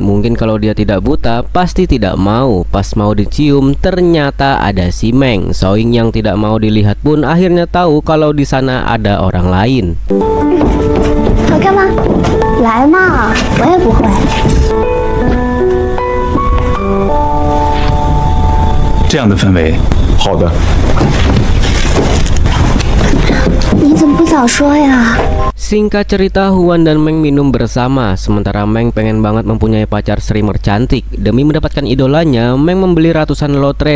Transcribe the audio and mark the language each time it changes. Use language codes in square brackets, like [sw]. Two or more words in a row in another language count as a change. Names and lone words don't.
[id] Mungkin kalau dia tidak buta, pasti tidak mau. Pas mau dicium, ternyata ada si Meng. Soing yang tidak mau dilihat pun akhirnya tahu kalau di sana ada orang lain. [zh] 好看吗？来嘛，我也不会。这样的氛围，好的。你怎么不早说呀？ [id] Singkat cerita, Huan dan Meng minum bersama. Sementara Meng pengen banget mempunyai pacar streamer cantik. Demi mendapatkan idolanya, Meng membeli ratusan lotre.